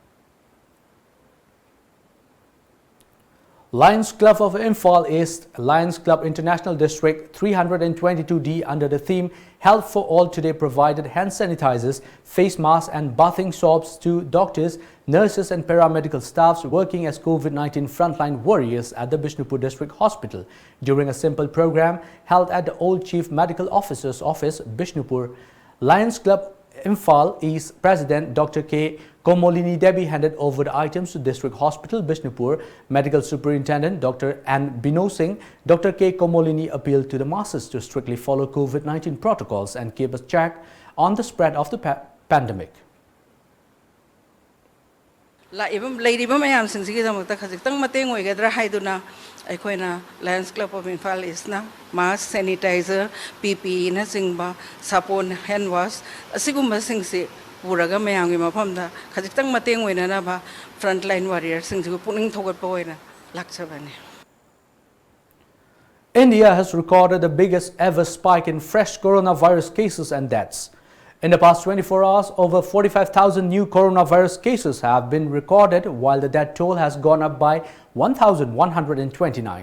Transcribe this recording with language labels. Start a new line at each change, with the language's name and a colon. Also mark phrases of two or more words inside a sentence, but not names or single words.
English: Lions Club of Imphal East, Lions Club International District 322D under the theme Health for All today provided hand sanitizers, face masks and bathing soaps to doctors, nurses and paramedical staffs working as COVID-19 frontline warriors at the Bishnupur District Hospital during a simple program held at the Old Chief Medical Officer's Office, Bishnupur. Lions Club Imphal East President Dr. K. Komolini Devi handed over the items to District Hospital, Bishnupur. Medical Superintendent Dr. N. Bino Singh, Dr. K. Komolini appealed to the masses to strictly follow COVID-19 protocols and keep a check on the spread of the pandemic.
Manipuri: Lions Club of Imphal is na mask, sanitizer, PPE na singba, sapon,
English: hand wash,
Manipuri: asigumba singsi puraga mayang mapamda khajitang mateng wena na ba
English: frontline warriors
Manipuri: singsi puning thogat pa wena laksabane.
English: India has recorded the biggest ever spike in fresh coronavirus cases and deaths. In the past 24 hours, over 45,000 new coronavirus cases have been recorded, while the death toll has gone up by 1,129.